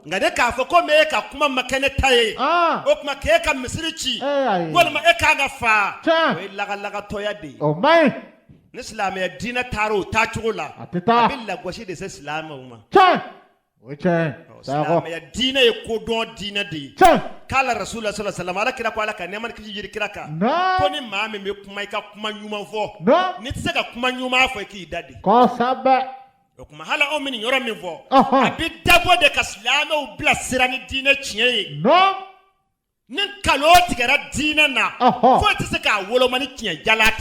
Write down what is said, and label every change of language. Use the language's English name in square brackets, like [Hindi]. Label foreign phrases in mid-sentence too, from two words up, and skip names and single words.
[Bambara] nka ne k'a fɔ ko e ka kuma ma kɛ ne ta ye o tuma k'e ka misiri ci walima e k'a ka fa o ye lagalagatɔya de ye o maɲi ni silamɛya diinɛ taara o taacogo la a bɛ lagosi de se silamɛw ma o tiɲɛ silamɛya diinɛ ye kodɔn diinɛ de ye k'ala [Arabic] رسول الله صلى الله عليه وسلم [Bambara] ala kira ko ala ka nɛɛma ni kisi jiri kira kan ko ni maa min bɛ kuma i ka kuma ɲuman fɔ n'i tɛ se ka kuma ɲuman fɔ i k'i da de kosɛbɛ o tuma hali anw bɛ nin yɔrɔ min fɔ a bɛ dabɔ de ka silamɛw bila sira ni diinɛ tiɲɛ ye ni nkalon tigɛra diinɛ na foyi tɛ se k'a woloma ni tiɲɛ jala tɛ